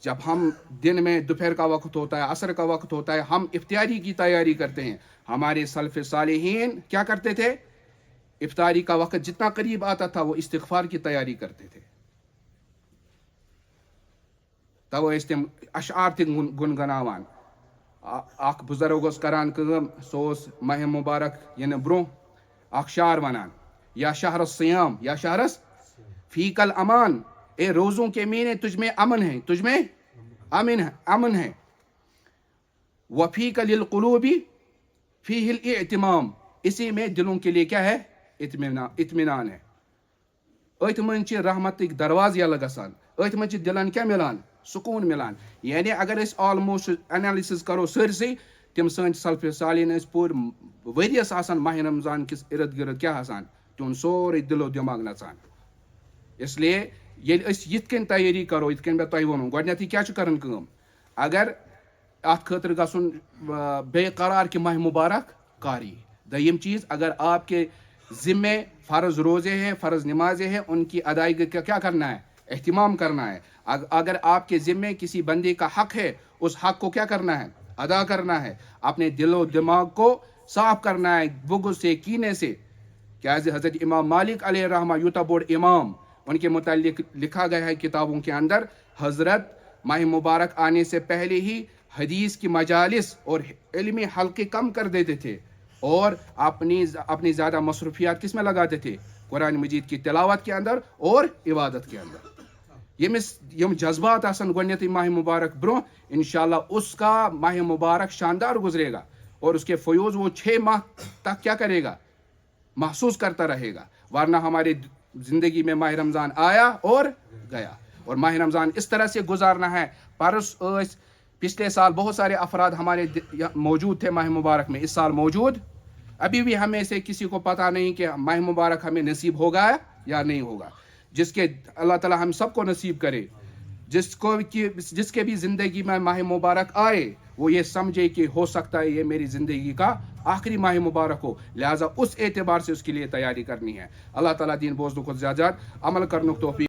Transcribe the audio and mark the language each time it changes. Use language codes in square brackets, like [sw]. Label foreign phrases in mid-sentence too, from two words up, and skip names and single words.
[ur] جب ہم دن میں دوپہر کا وقت ہوتا ہے، عصر کا وقت ہوتا ہے، ہم افطاری کی تیاری کرتے ہیں. ہمارے سلف صالحین کیا کرتے تھے؟ افطاری کا وقت جتنا قریب آتا تھا وہ استغفار کی تیاری کرتے تھے. [ks] تو ٲسۍ تِم اشعار تہِ گُنگناوان. اکھ بزرگ اوس کران کٲم، سُہ اوس ماہ مبارک یِنہٕ برونٛہہ اکھ شعر ونان، [ar] یا شہر الصیام یا شہرس فیک الامان، [ur] اے روزوں کے مہینے تجھ میں امن ہے، تجھ میں امن ہے. [ar] وفیک للقلوب فیہ الاعتمام، [ur] اسی میں دلوں کے لیے کیا ہے؟ اطمینان ہے. [ks] أتھۍ منٛز چھِ رحمتٕکۍ دروازٕ یلہٕ گژھان، أتھۍ منٛز چھِ دلن کیٛاہ مِلان؟ سکوٗن مِلان. یعنی اگر أسۍ [en] almost analysis [ks] کرو سٲرسٕے، تِم سٲنۍ سلف صالحین ٲسۍ پوٗرٕ ؤریَس آسان ماہ رمضان کِس ارد گرد کیٛاہ آسان؟ تِہُنٛد سورُے دِلو دٮ۪ماغ نژان. اس لیے ییٚلہِ أسۍ یِتھ کٔنۍ تیٲری کرو، یِتھ کٔنۍ مےٚ تۄہہِ ووٚنوٕ گۄڈٕنٮ۪تھٕے کیٛاہ چھُ کران کٲم؟ اگر اتھ خٲطرٕ گژھُن بے قرار کہ ماہ مبارک کاری. دوٚیِم چیز، [ur] اگر آپ کے ذمے فرض روزے ہیں، فرض نمازیں ہیں، ان کی ادائیگی کا کیا کرنا ہے؟ اہتمام کرنا ہے. اگر آپ کے ذمے کسی بندے کا حق ہے، اس حق کو کیا کرنا ہے؟ ادا کرنا ہے. اپنے دل و دماغ کو صاف کرنا ہے بغض سے، کینے سے. [ks] کیازِ حضرت امام مالک علیہ الرحمہ یوتاہ بوڑ امام، [ur] ان کے متعلق لکھا گیا ہے کتابوں کے اندر، حضرت ماہ مبارک آنے سے پہلے ہی حدیث کی مجالس اور علمی حلقے کم کر دیتے تھے اور اپنی زیادہ مصروفیات کس میں لگاتے تھے؟ قرآن مجید کی تلاوت کے اندر اور عبادت کے اندر. [ks] یم جذبات آسن گۄڈنیتھٕے ماہ مبارک برونٛہہ، [ur] انشاءاللہ اس کا ماہ مبارک شاندار گزرے گا اور اس کے فیوز وہ 6 ماہ تک کیا کرے گا؟ محسوس کرتا رہے گا. ورنہ ہماری زندگی میں ماہ رمضان آیا اور گیا. اور ماہ رمضان اس طرح سے گزارنا ہے. پچھلے سال بہت سارے افراد ہمارے موجود تھے ماہ مبارک میں، اس سال موجود ابھی بھی ہمیں سے کسی کو پتہ نہیں کہ ماہ مبارک ہمیں نصیب ہوگا یا نہیں ہوگا. جس کے اللہ تعالیٰ ہم سب کو نصیب کرے. جس کے بھی زندگی میں ماہ مبارک آئے وہ یہ سمجھے کہ ہو سکتا ہے یہ میری زندگی کا آخری ماہ مبارک ہو، لہٰذا اس اعتبار سے اس کے لیے تیاری کرنی ہے. [ks] اللہ تعالیٰ دین بوزنُک زیادٕ عمل کرنُک توفیق